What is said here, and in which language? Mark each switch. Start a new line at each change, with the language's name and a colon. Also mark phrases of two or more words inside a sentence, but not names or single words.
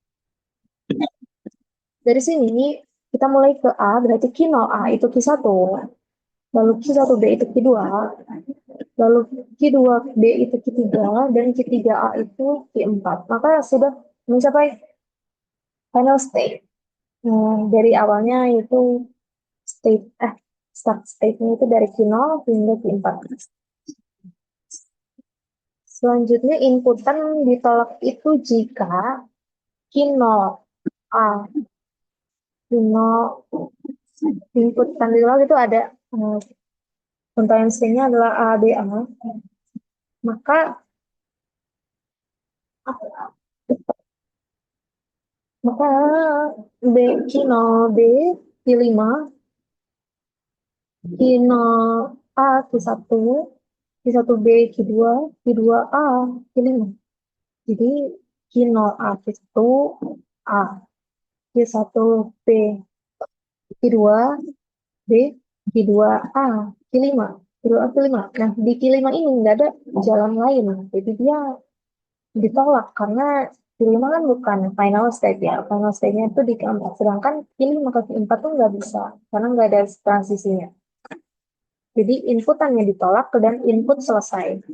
Indonesian: Dari sini kita mulai ke A, berarti Q0A itu Q1, lalu Q1B itu Q2, lalu Q2B itu Q3, dan Q3A itu Q4. Maka sudah mencapai
English: final state.
Indonesian: Dari awalnya itu state
English: start state-
Indonesian: nya itu dari Q0 hingga Q4. Selanjutnya inputan ditolak itu jika Q0 A Q0 inputan ditolak itu ada contoh stringnya adalah A B A, maka maka B Q0 B Q5 Q0 A Q1 Q1B Q2 Q2A Q5. Jadi Q0A Q1 A Q1B Q2 B Q2A Q5 Q2A Q5. Nah, di Q5 ini nggak ada jalan lain. Jadi dia ditolak karena Q5 kan bukan
English: final state
Indonesian: ya.
English: Final state-
Indonesian: nya itu di keempat. Sedangkan Q5 ke Q4 tuh nggak bisa karena nggak ada transisinya. Jadi inputannya ditolak dan input selesai.